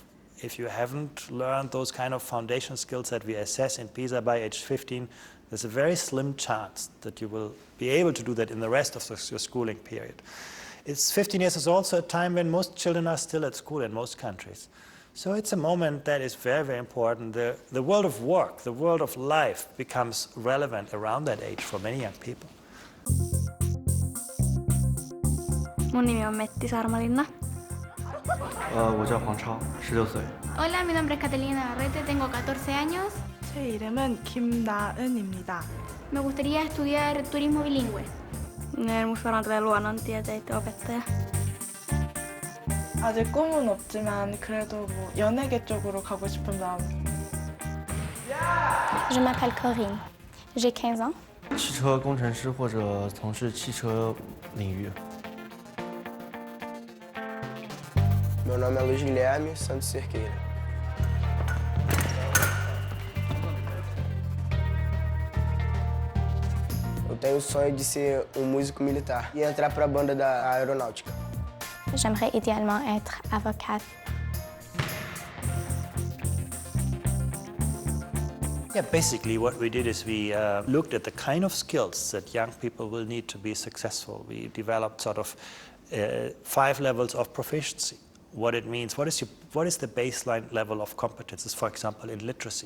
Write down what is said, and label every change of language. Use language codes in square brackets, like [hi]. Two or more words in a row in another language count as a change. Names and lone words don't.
[en] If you haven't learned those kind of foundation skills that we assess in PISA by age 15, There's a very slim chance that you will be able to do that in the rest of your schooling period. 15 years is also a time when most children are still at school in most countries. So it's a moment that is very, very important. The world of work, the world of life becomes relevant around that age for many young people. [fi] Mun nimi on Metti Sarmalinna. [zh] 我叫黄超，16岁。 [es] Hola, mi nombre es Catalina Arrete, tengo 14 años. [ko] 제 이름은 김나은입니다. [es] Me gustaría estudiar turismo bilingüe. [fi] Museorantaja luonnontieteiden opettaja. [ko] 아직 꿈은 없지만 그래도 뭐 연예계 쪽으로 가고 싶은 마음. [fr] Je m'appelle Corinne. J'ai 15 ans. [zh] 汽车工程师或者从事汽车领域。 [pt] Meu nome é Luiz Guilherme Santos Cerqueira. Eu tenho o sonho de ser músico militar e entrar para a banda da aeronáutica. [fr] J'aimerais idéalement être avocate. [en] Yeah, basically what we did is we looked at the kind of skills that young people will need to be successful. We developed sort of 5 levels of proficiency. What it means, what is the baseline level of competences, for example, in literacy?